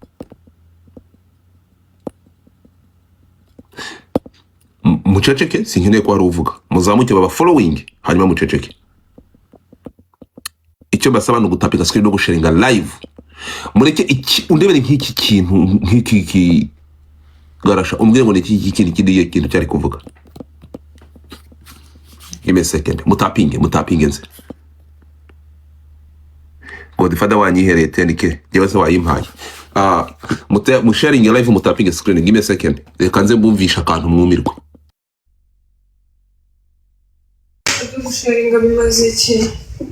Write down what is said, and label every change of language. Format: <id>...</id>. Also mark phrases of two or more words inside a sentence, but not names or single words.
<rw>Muceceke, sinkeneye ko ari uvuga. Muzamuke baba following, hanyuma muceceke. Icyo basaba no gutapinga screen no gusharinga live. Mureke undebere nk'iki kintu, nk'iki garasha, umbwire ngo n'iki kintu cyari kuvuga.</rw> <en>Give me a second.</en> <rw>Mutapinge nze. Godfather wanyihereye 10k jewe se wayimpaye. Mu</rw> <en>sharing live</en> <rw>mutapinge screen.</rw> <en>Give me a second.</en> <rw>Reka nze mbumvisha akantu mwumirwa. Sharing bimaze iki?</rw>